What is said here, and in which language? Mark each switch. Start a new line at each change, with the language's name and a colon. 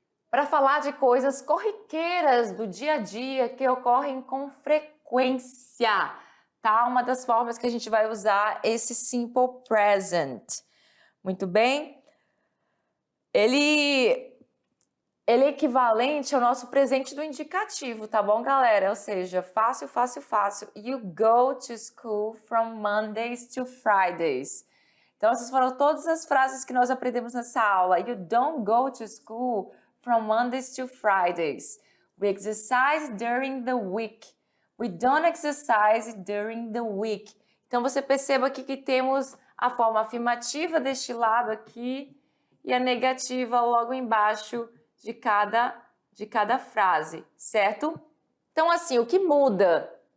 Portuguese: Para falar de coisas corriqueiras do dia a dia que ocorrem com frequência. Tá? Uma das formas que a gente vai usar esse simple present. Muito bem? Ele é equivalente ao nosso presente do indicativo, tá bom, galera? Ou seja, fácil.
English: You go to school from Mondays to Fridays.
Portuguese: Então, essas foram todas as frases que nós aprendemos nessa aula.
English: You don't go to school from Mondays to Fridays. We exercise during the week. We don't exercise during the week.
Portuguese: Então, você perceba aqui que temos a forma afirmativa deste lado aqui e a negativa logo embaixo de cada frase, certo? Então, assim, o que muda?